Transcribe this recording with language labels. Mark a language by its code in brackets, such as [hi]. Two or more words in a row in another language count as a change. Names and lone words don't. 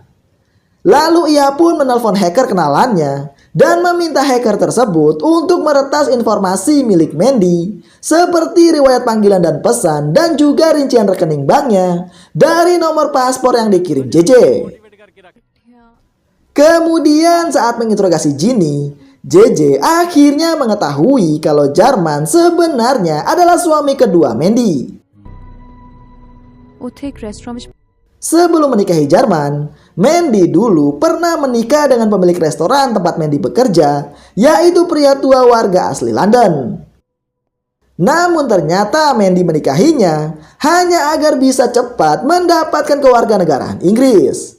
[id] Lalu ia pun menelpon hacker kenalannya dan meminta hacker tersebut untuk meretas informasi milik Mandy seperti riwayat panggilan dan pesan dan juga rincian rekening banknya dari nomor paspor yang dikirim JJ. Kemudian saat menginterogasi Ginny, JJ akhirnya mengetahui kalau Jarman sebenarnya adalah suami kedua Mandy. [pa] ਉੱਥੇ ਇੱਕ restaurant ਵਿੱਚ [id] Sebelum menikahi Jarman, Mandy dulu pernah menikah dengan pemilik restoran tempat Mandy bekerja, yaitu pria tua warga asli London. Namun ternyata Mandy menikahinya hanya agar bisa cepat mendapatkan kewarganegaraan Inggris.